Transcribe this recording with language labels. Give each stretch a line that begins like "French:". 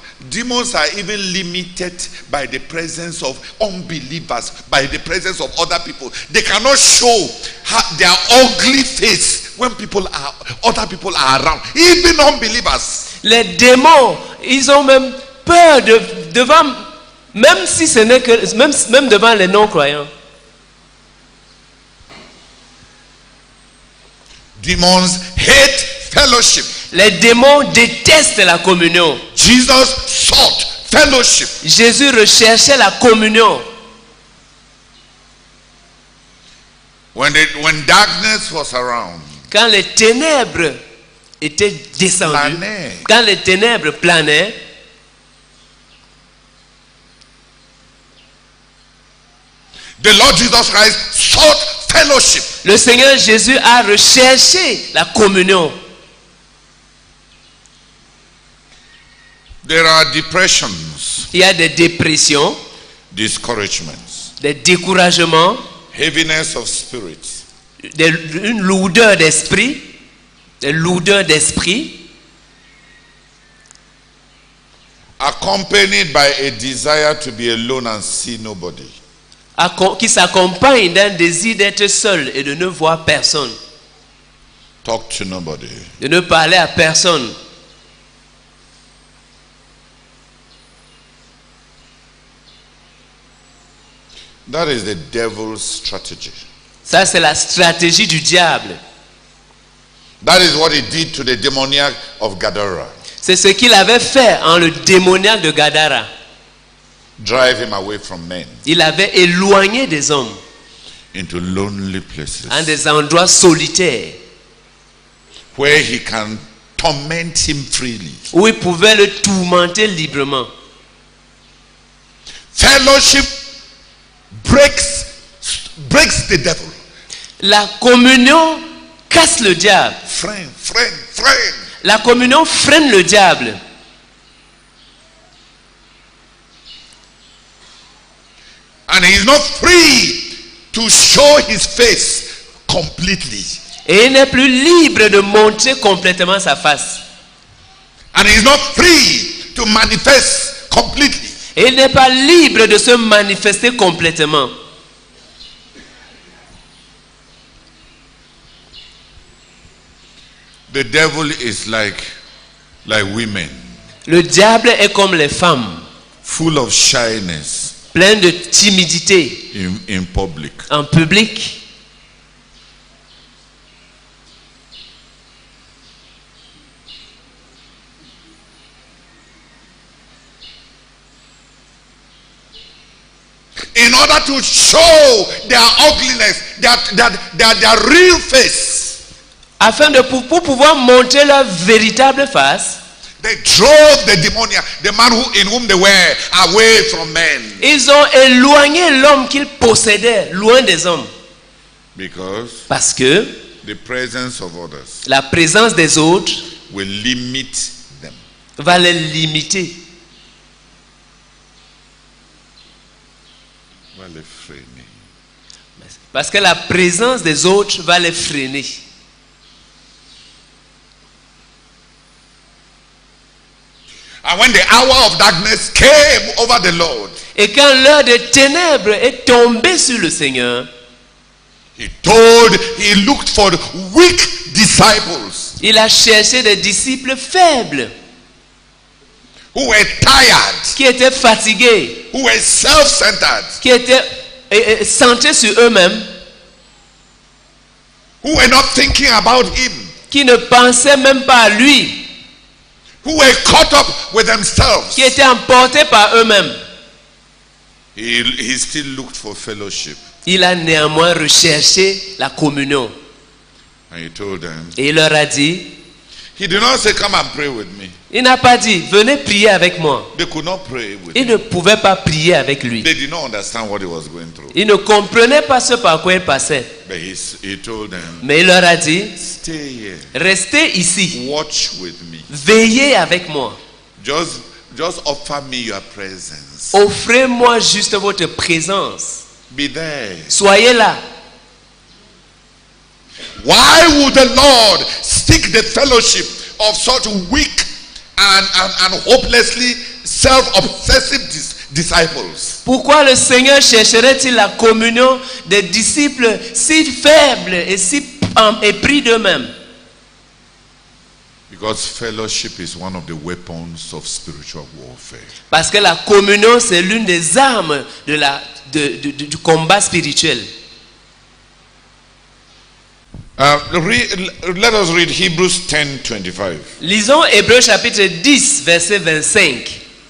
English: Demons are even limited by the presence of unbelievers, by the presence of other people. They cannot show their ugly face when other people are around, even unbelievers.
French: Les démons, ils ont même peur devant, même si ce n'est que, même devant les non-croyants.
English: Demons hate fellowship.
French: Les démons détestent la communion.
English: Jesus sought fellowship.
French: Jésus recherchait la communion.
English: When darkness was around,
French: Quand les ténèbres étaient descendues, Planaient. quand les ténèbres planaient,
English: the Lord Jesus Christ sought fellowship.
French: le Seigneur Jésus a recherché la communion.
English: There are depressions,
French: Il y a des dépressions,
English: discouragements,
French: des découragements,
English: heaviness of spirit,
French: une lourdeur d'esprit, des lourdeurs d'esprit,
English: accompanied by a desire to be alone and see nobody.
French: qui s'accompagne d'un désir d'être seul et de ne voir personne,
English: Talk to nobody.
French: de ne parler à personne.
English: That is the devil's strategy.
French: Ça, c'est la stratégie du diable.
English: That is what he did to the demoniac of Gadara.
French: C'est ce qu'il avait fait en le démoniaque de Gadara.
English: Drive him away from men
French: Il avait éloigné des hommes
English: into lonely places
French: en des endroits solitaires
English: where he can torment him freely.
French: où il pouvait le tourmenter librement.
English: Fellowship breaks the devil.
French: La communion casse le diable.
English: Friend.
French: La communion freine le diable.
English: And he is not free to show his face completely.
French: Et il n'est plus libre de montrer complètement sa face.
English: And he is not free to manifest completely.
French: Et il n'est pas libre de se manifester complètement.
English: The devil is like women,
French: Le diable est comme les femmes,
English: full of shyness
French: plein de timidité
English: in public.
French: en public.
English: in order to show their ugliness, their real face.
French: Afin de pour pouvoir montrer leur véritable face,
English: They drove the demoniac, the man in whom they were, away from men.
French: ils ont éloigné l'homme qu'ils possédaient loin des hommes.
English: Because
French: Parce que
English: the presence of others
French: la présence des autres
English: will limit them.
French: va les limiter. Va les freiner. Parce que la présence des autres va les freiner.
English: And when the hour of darkness came over the Lord,
French: Et quand l'heure des ténèbres est tombée sur le Seigneur,
English: he looked for weak disciples
French: il a cherché des disciples faibles,
English: who were tired,
French: qui étaient fatigués,
English: who were self-centered,
French: qui étaient centrés sur eux-mêmes,
English: who were not thinking about him,
French: qui ne pensaient même pas à lui,
English: who were caught up with themselves.
French: qui étaient emportés par eux-mêmes.
English: He still looked for fellowship.
French: Il a néanmoins recherché la communion.
English: And he told them,
French: Et il leur a dit,
English: he did not say, come and pray with me.
French: il n'a pas dit, venez prier avec moi.
English: They could not pray with
French: Ils
English: him.
French: ne pouvaient pas prier avec lui.
English: They did not understand what he was going through.
French: Ils ne comprenaient pas ce par quoi il passait.
English: But he told them,
French: Mais il leur a dit,
English: stay here.
French: restez ici,
English: Watch with me.
French: veillez avec moi.
English: Just offer me your presence.
French: Offrez-moi juste votre présence.
English: Be there.
French: Soyez là.
English: Why would the Lord seek the fellowship of such weak and hopelessly self-obsessive disciples?
French: Pourquoi le Seigneur chercherait-il la communion des disciples si faibles et si épris d'eux-mêmes?
English: Because fellowship is one of the weapons of spiritual warfare.
French: Parce que la communion, c'est l'une des armes du combat spirituel.
English: Let us read Hebrews 10:25.
French: Lisons Hébreux chapitre 10, verset 25.